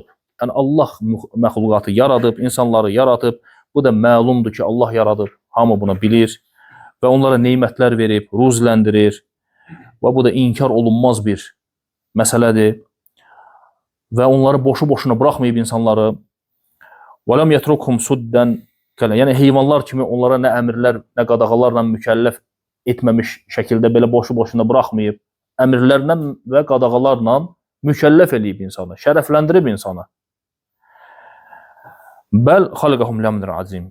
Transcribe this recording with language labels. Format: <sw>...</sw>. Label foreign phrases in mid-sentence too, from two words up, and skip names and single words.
<az>Yəni Allah məxluqatı yaradıb, insanları yaradıb. Bu da məlumdur ki, Allah yaradıb. Hamı bunu bilir və onlara neymətlər verib, ruzləndirir. Və bu da inkar olunmaz bir məsələdir. Və onları boşu-boşuna buraxmayıb insanları.</az> <ar>وَلَمْ يَتْرُكْهُمْ سُدًّا</ar> <az>Yəni heyvanlar kimi onlara nə əmirlər, nə qadağalarla mükəlləf etməmiş şəkildə belə boşu-boşuna buraxmayıb. Əmirlərlə və qadağalarla mükəlləf eləyib insanı, şərəfləndirib insanı.</az> <ar>بل خلقهم لأمر عظيم.</ar>